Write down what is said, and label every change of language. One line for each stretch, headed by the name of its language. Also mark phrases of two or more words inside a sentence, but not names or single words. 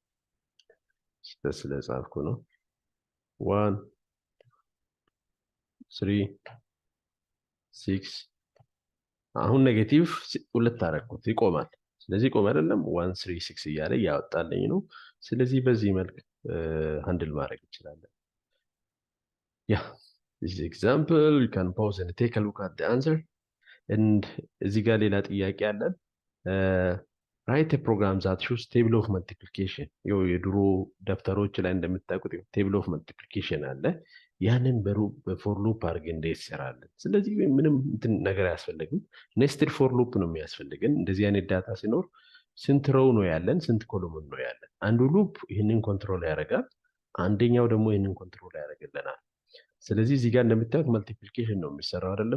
Amharic: ስለጻፍኩ ነው 1 3 6 አሁን ኔጌቲቭ 2 አደረኩት ይቆማል። ስለዚህ ቆም አይደለም 1 3 6 እያለ ያወጣልኝ ነው። ስለዚህ በዚህ መልክ ሃንድል ማድረግ እንችላለን። ያ
English: this example you can pause and take a look at the answer and
Amharic: እዚህ ጋር ሌላ ጥያቄ አለን።
English: write a program that shows table of multiplication
Amharic: የድሮ ደብተሮች ላይ እንደምታውቁት
English: table of multiplication
Amharic: አለ። ያንን
English: for loop
Amharic: አድርገን እንዴት እንሰራለን? ስለዚህ ምንም እንትን ነገር አያስፈልግም።
English: nested for loop
Amharic: ነው የሚያስፈልገን። እንደዚህ አይነት ዳታ ሲኖር ስንት ሮው ነው ያለን፣ ስንት ኮሎምን ነው ያለን? አንዱ ሉፕ ይህንን ኮንትሮል ያደርጋል፣ አንደኛው ደግሞ ይህንን ኮንትሮል ያደርግልናል። ስለዚህ እዚህ ጋር እንደምታዩት መልቲፕሊኬሽን ነው የሚሰራው አይደለም?